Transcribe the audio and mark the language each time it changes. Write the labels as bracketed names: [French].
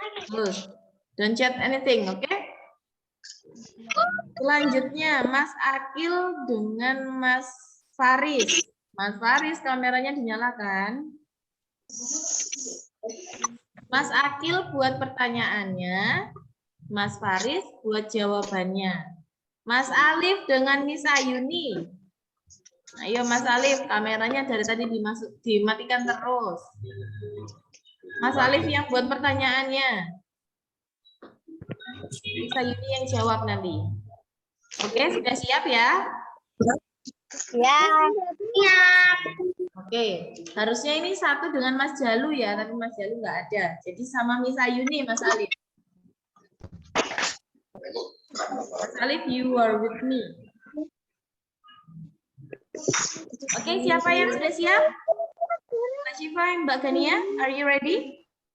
[English] Terus, don't chat anything, oke? [Indonesian] Selanjutnya, Mas Akil dengan Mas Faris. Mas Faris, kameranya dinyalakan. Mas Akil buat pertanyaannya, Mas Faris buat jawabannya. Mas Alif dengan Miss Ayuni. Ayo Mas Alif, kameranya dari tadi dimatikan terus. Mas Alif yang buat pertanyaannya. Miss Ayuni yang jawab nanti. Oke, sudah siap ya? Ya. Siap. Oke, harusnya ini satu dengan Mas Jalu ya, tapi Mas Jalu nggak ada. Jadi sama Miss Ayuni, Mas Alif. [English] Mas Alif, you are with me. [Indonesian] Oke, siapa yang sudah siap? [English] Mbak Syifa, Mbak Gania, are you ready?